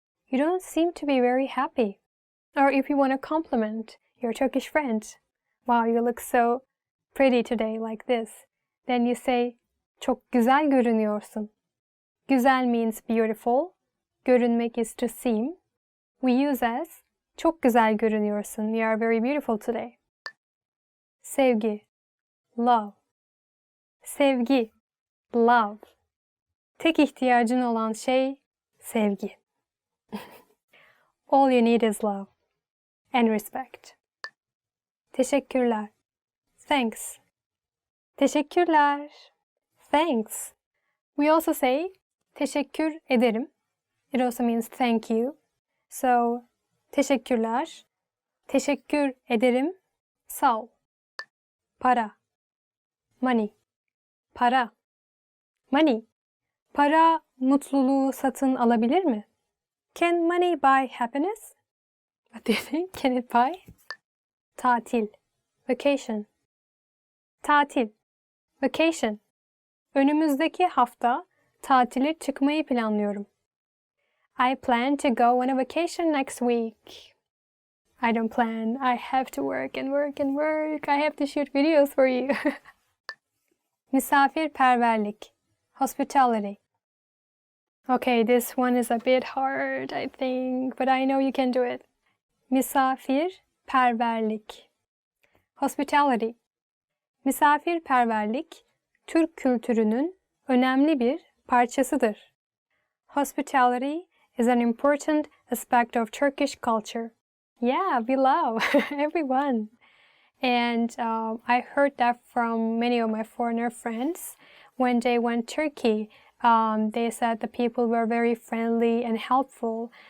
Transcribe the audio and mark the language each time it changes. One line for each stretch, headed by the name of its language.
English: You don't seem to be very happy. Or if you want to compliment your Turkish friend. Wow, you look so pretty today like this. Then you say,
Turkish: çok güzel görünüyorsun.
English: Güzel means beautiful. Görünmek is to seem. We use as,
Turkish: çok güzel görünüyorsun.
English: You are very beautiful today. Sevgi. Love. Sevgi. Love.
Turkish: Tek ihtiyacın olan şey sevgi.
English: All you need is love and respect. Teşekkürler. Thanks. Teşekkürler. Thanks. We also say
Turkish: teşekkür ederim.
English: It also means thank you. So, teşekkürler.
Turkish: Teşekkür ederim. Sağ ol. Para. Money. Para. Money. Para mutluluğu satın alabilir mi?
English: Can money buy happiness? What do you think? Can it buy? Tatil. Vacation. Tatil. Vacation.
Turkish: Önümüzdeki hafta tatile çıkmayı planlıyorum.
English: I plan to go on a vacation next week. I don't plan. I have to work and work and work. I have to shoot videos for you. Misafirperverlik. Hospitality. Okay, this one is a bit hard, I think, but I know you can do it. Misafirperverlik. Hospitality.
Turkish: Misafirperverlik, Türk kültürünün önemli bir parçasıdır.
English: Hospitality is an important aspect of Turkish culture. Yeah, we love everyone. And I heard that from many of my foreigner friends. When they went to Turkey, they said the people were very friendly and helpful.